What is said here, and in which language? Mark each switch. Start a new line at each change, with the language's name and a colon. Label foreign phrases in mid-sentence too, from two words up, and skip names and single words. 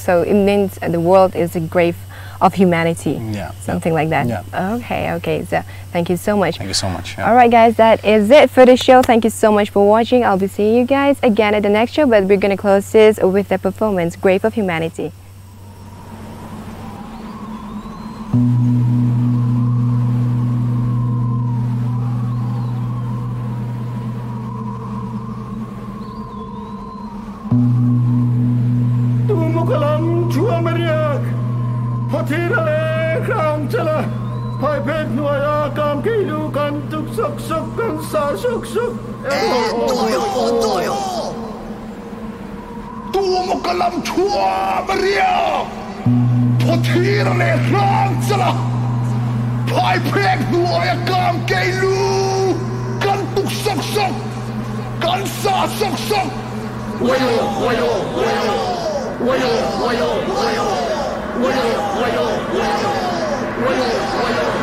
English: So it means the world is a grave of humanity. Yeah. Something like that. Yeah. Okay. Okay. So thank you so much. Thank you so much. Yeah. All right, guys. That is it for the show. Thank you so much for watching. I'll be seeing you guys again at the next show. But we're gonna close this with the performance, "Grave of Humanity." Tumukalam chua mariak, patirale krang chala, pai pek nuaya kam kilu kan tuk sok sok kan sa sok sok. Tumukalam chua mariak, patirale krang chala, pai pek nuaya kam kilu kan tuk sok sok kan sa sok sok. Wayo, wayo, wayo. Wayo, wayo, wayo, wayo, wayo, wayo, wayo, wayo.